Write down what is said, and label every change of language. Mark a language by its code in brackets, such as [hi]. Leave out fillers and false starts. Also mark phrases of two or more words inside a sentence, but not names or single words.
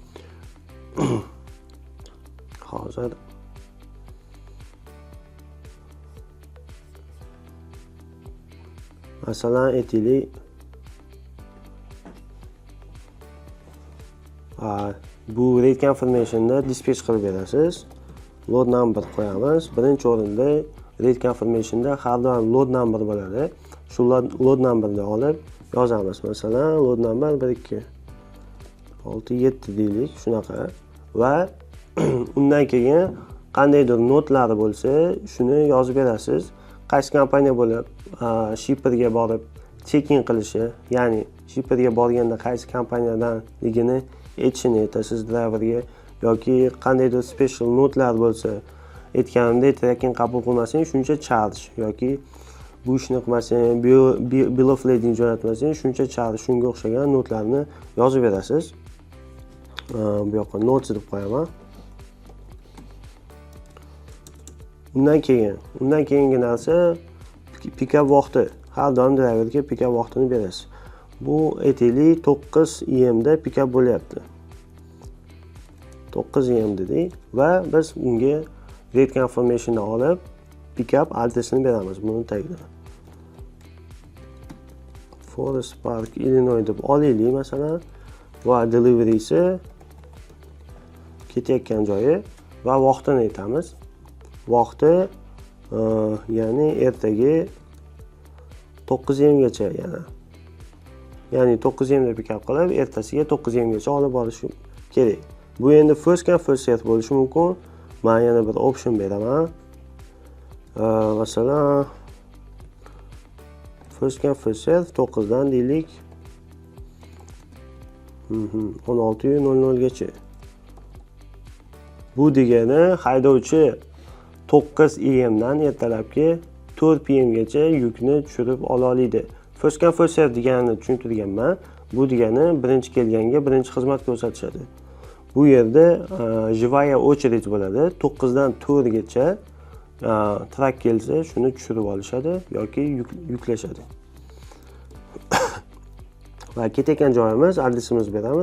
[uz] Hozir masalan aytaylik, bu [en] rate confirmationda [uz] dispatch qilib berasiz. [en] Load number [uz] qo'yamiz. Birinchi o'rinda [en] rate confirmationda [uz] har doim [en] load number [uz] bo'ladi. Shu [en] load numberni [uz] olib yozamiz. Masalan, [en] load number [uz] 1267 deylik, shunaqa. Va undan keyin qandaydir notlari bo'lsa, shuni yozib berasiz. Qaysi kompaniya bo'lib, shipperga borib checking qilishi, ya'ni shipperga borganda qaysi kompaniyadanligini aytishini aytasiz driverga, yoki qandaydir [en] special notlar [uz] bo'lsa, aytganimdek tracking qabul qilmasang shuncha charge, yoki bu ishni qilmasang, [en] bill of lading [uz] jo'natmasang shuncha charge, shunga o'xshagan notlarni yozib berasiz. Bu yoqqa notes deb qo'yaman. Undan keyingi narsa pick-up vaqti. Har doim driverga pick-up vaqtini berasiz. Bu aytaylik 9 AM da pick-up bo'lyapti. 9 AM dedik va biz unga [en] rate confirmation [uz] olib pick-up adresini beramiz buni tagida. Forest Park, Illinois deb olaylik masalan va delivery'si ketayotgan joyi va vaqtini aytamiz. Vaqti ya'ni ertaga 9:30 gacha ya'ni 9:30 da pikap qilib, ertasiga 9:30 gacha olib borish kerak. Bu endi [en] first come first serve [uz] bo'lishi mumkin. Men yana bir option beraman. Masalan, [en] first come first serve [uz] 9 dan deylik 16:00 gacha. Bu degani haydovchi 9 AM dan ertalabki 4 PM gacha yukni tushirib ola oladi. [en] First come first serve [uz] deganini tushuntirganman. Bu degani birinchi kelganga birinchi xizmat ko'rsatishadi. Bu yerda [ru] живая очередь [uz] bo'ladi. 9 dan 4 gacha trak kelsa, shuni tushirib olishadi yoki yuklashadi. Va ketayotgan joyimiz, adresimizni beramiz.